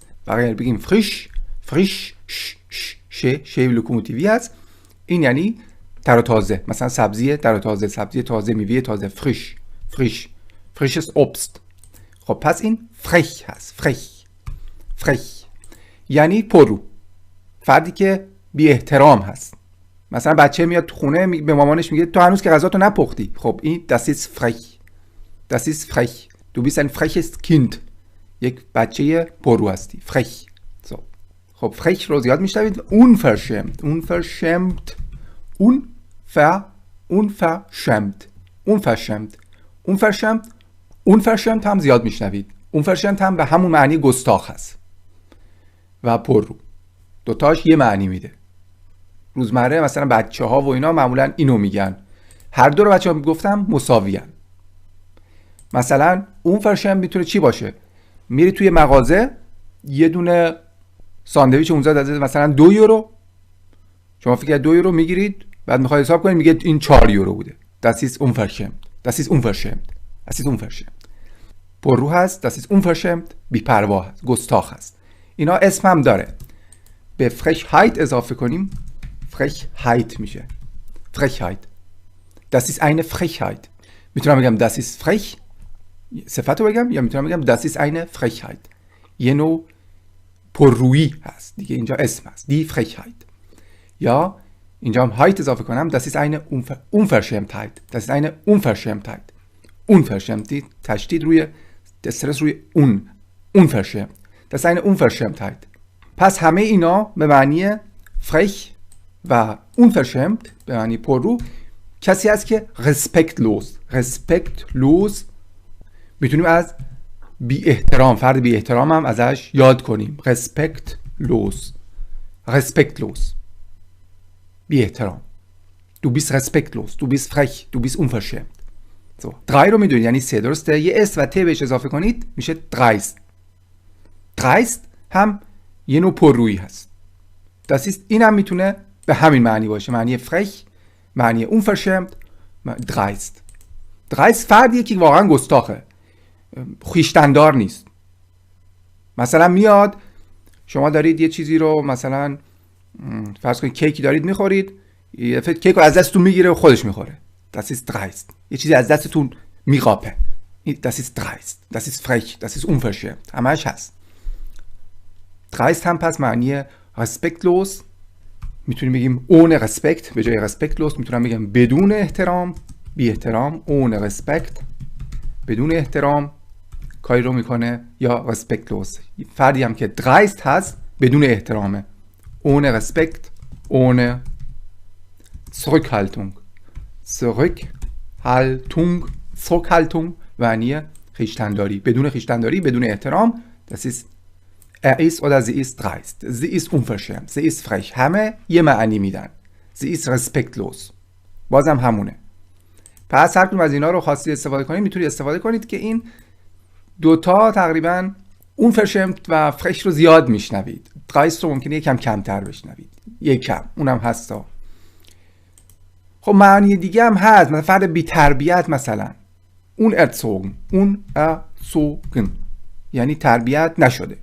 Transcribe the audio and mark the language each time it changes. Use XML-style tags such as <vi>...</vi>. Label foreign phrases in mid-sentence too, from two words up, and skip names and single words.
<fa>برای بگیم</fa> <de>frisch frisch</de> <fa>ش لوکوموتیوی هست، این یعنی تر و تازه، مثلا سبزی تر و تازه، سبزی تازه، میوه تازه،</fa> <de>frisch frisch frisches Obst.</de> <fa>خب پس این فرخ هست. فرخ یعنی پررو، فردی که بی احترام هست. مثلا بچه میاد تو خونه به مامانش میگه تو هنوز که غذاتو نپختی. خب این</fa> <de>das ist frech. Du bist ein freches Kind.</de> <fa>یک بچه پررو هستی. فرخ. خب فرخ رو زیاد میشنوید. unverschämt هم زیاد میشنوید. unverschämt هم به همون معنی گستاخ هست و پررو، دوتاش یه معنی میده. روزمره مثلا بچه ها و اینا معمولا اینو میگن، هر دو رو بچه ها گفتم مساویان. مثلا unverschämt میتونه چی باشه؟ میری توی مغازه یه دونه ساندویچ اونجا داده مثلا 2 یورو، شما فکر 2 یورو میگیرید، بعد میخواید حساب کنید میگه این 4 یورو بوده.</fa> <de>das ist unverschämt.</de> <fa>پررو هست.</fa> <de>das ist unverschämt</de> <fa>بی‌پروا هست، گستاخ هست. اینا اسم هم داره. به Frechheit اضافه کنیم Frechheit میشه.</fa> <de>Frechheit. das ist eine Frechheit.</de> <fa>میتونم بگم</fa> <de>das ist frech</de> <fa>صفتو بگم، یا میتونم بگم</fa> <de>das ist eine Frechheit.</de> <fa>یه نوع پررویی هست دیگه، اینجا اسم هست</fa> <de>die Frechheit.</de> <fa>یا اینجا هم heit اضافه کنم</fa> <de>das ist eine Unverschämtheit. das ist eine Unverschämtheit.</de> <fa>Unverschämt تشدید روی استرس روی unverschämt.</fa> <de>das ist eine Unverschämtheit.</de> <fa>پس همه اینا به معنی frech و unverschämt به معنی پررو. کسی هست که respektlos میتونیم از بی احترام، فرد بی احترام هم ازش یاد کنیم. respektlos بی احترام.</fa> <de>du bist respektlos, du bist frech, du bist unverschämt.</de> <fa>so 3 رو میدونید یعنی 3، درسته؟ یه اس و ت بهش اضافه کنید میشه dreist هم یه نوع پررویی هست.</fa> <de>das ist</de> <fa>این هم میتونه به همین معنی باشه، معنی frech، معنی unverschämt، dreist فردیه که واقعا گستاخه، خویشتندار نیست. مثلا میاد شما دارید یه چیزی رو مثلا فرض کنید کیکی دارید میخورید، یه دفعه کیک رو از دستتون میگیره و خودش میخوره.</fa> <de>das ist dreist.</de> <fa>یه چیزی از دستتون میقاپه.</fa> <de>das ist dreist. das ist frech. das ist unverschämt.</de> <fa>همش هست. dreist هم پس معنی respektlos، میتونیم بگیم</fa> <de>ohne respekt</de> <fa>به جای respektlos، میتونم بگم بدون احترام، بی احترام.</fa> <de>ohne respekt</de> <fa>بدون احترام کاری رو میکنه. یا respektlos فردی هم که dreist هست بدون احترامه.</fa> <de>ohne respekt ohne Zurückhaltung</de> <fa>معنی خویشتنداری، بدون خویشتنداری، بدون احترام.</fa> <de>das ist er ist oder sie ist dreist. sie ist unverschämt. sie ist frech.</de> <fa>همه یه معنی میدن.</fa> <de>sie ist respektlos</de> <fa>بازم همونه. پس هر کدوم از اینا رو خواستی استفاده کنید میتونید استفاده کنید که این دوتا تقریبا unverschämt و frech رو زیاد میشنوید. dreist رو ممکنه یکم کمتر بشنوید، یکم اونم هستا. خب معنی دیگه هم هست، مثلا فرد بی تربیت، مثلا unerzogen یعنی تربیت نشده.</fa>